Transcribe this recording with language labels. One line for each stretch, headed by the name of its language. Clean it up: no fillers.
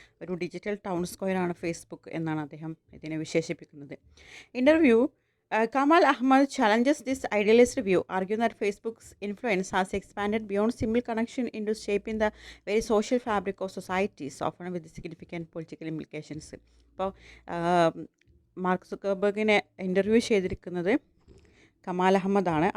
Malayalam: ഒരു digital town സ്ക്വയറാണ് Facebook എന്നാണ് അദ്ദേഹം ഇതിനെ വിശേഷിപ്പിക്കുന്നത്.
English: Interview Kamal Ahmed challenges this idealist view, arguing that Facebook's influence has expanded beyond simple connection into shaping the very social fabric of societies, often with significant political implications.
Malayalam: അപ്പോൾ mark സുക്കർബർഗിനെ interview ചെയ്തിരിക്കുന്നത് കമാൽ അഹമ്മദാണ്.